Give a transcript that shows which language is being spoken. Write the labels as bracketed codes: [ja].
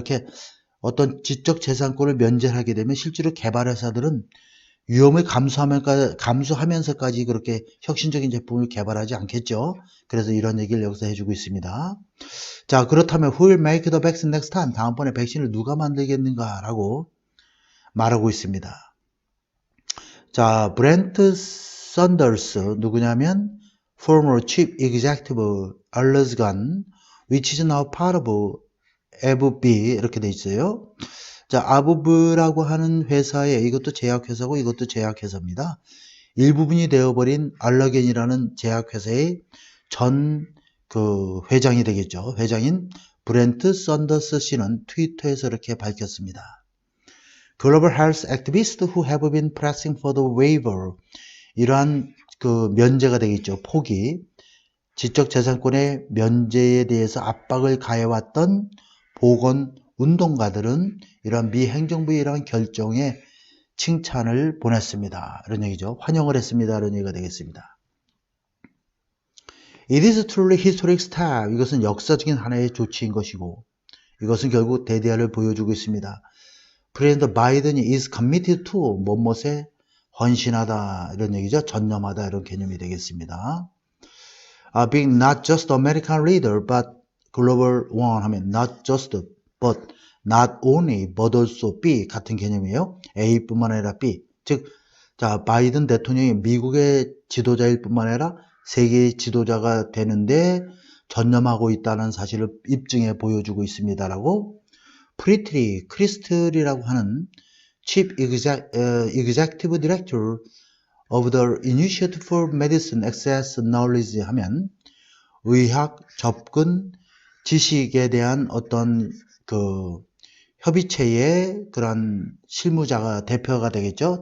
[ko] 이렇게 어떤 지적재산권을 면제하게 되면 실제로 개발회사들은 위험을 감수하면서까지 그렇게 혁신적인 제품을 개발하지 않겠죠. 그래서 이런 얘기를 여기서 해주고 있습니다. 자, 그렇다면 [en] who will make the vaccine next time? [ko] 다음번에 백신을 누가 만들겠는가? 라고 말하고 있습니다. [en] 자, [ko] 브렌트 썬더스 누구냐면 [en] former chief executive Allergan, which is now part of AbbVie [ko] 이렇게 돼 있어요. 자, 아브브라고 하는 회사에, 이것도 제약회사고 이것도 제약회사입니다. 일부분이 되어버린 알러겐이라는 제약회사의 전 회장이 되겠죠. 회장인 브렌트 썬더스 씨는 트위터에서 이렇게 밝혔습니다. [en] Global health activists who have been pressing for the waiver, [ko] 이러한 면제가 되겠죠. 포기, 지적재산권의 면제에 대해서 압박을 가해왔던 보건운동가들은 이런 미 행정부의 이러한 결정에 칭찬을 보냈습니다. 이런 얘기죠. 환영을 했습니다. 이런 얘기가 되겠습니다. [en] It is truly historic step. [ko] 이것은 역사적인 하나의 조치인 것이고, 이것은 결국 대대화를 보여주고 있습니다. 프레지던트 바이든이 [en] is committed to [ko] 뭐뭇에 헌신하다 이런 얘기죠. 전념하다 이런 개념이 되겠습니다. [en] Being not just American leader but global one 하면 not just but not only but also B [ko] 같은 개념이에요. A뿐만 아니라 B. 즉, 자, 바이든 대통령이 미국의 지도자일 뿐만 아니라 세계의 지도자가 되는데 전념하고 있다는 사실을 입증해 보여주고 있습니다라고 프리트리 크리스틀이라고 하는 [en] Chief Executive Director of the Initiative for Medicine Access Knowledge [ko] 하면 의학 접근 지식에 대한 어떤 그 협의체의 그런 실무자가 대표가 되겠죠.